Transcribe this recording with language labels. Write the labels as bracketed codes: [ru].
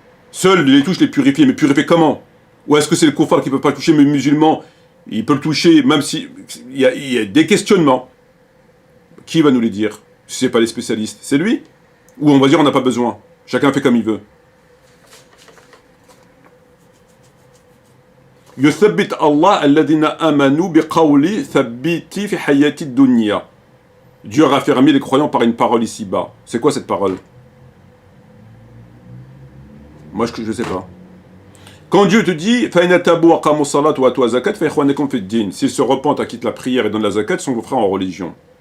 [fr] Seuls les touches les purifiées. Mais purifier comment? Ou est-ce que c'est le kuffar qui ne peut pas le toucher, mais le musulman, il peut le toucher, même si... Il y a des questionnements. Qui va nous les dire? Si ce n'est pas les spécialistes. C'est lui? Ou on va dire on n'a pas besoin. Chacun fait comme il veut. [ar] يثبت الله الذين آمنوا بقول ثبتي في حياة الدنيا. [fr] Dieu a raffermi les croyants par une parole ici-bas. C'est quoi cette parole? Moi, je ne sais pas. Quand Dieu te dit s'ils se repentent, acquittent la prière et donnent la zakat, sont vos frères en religion.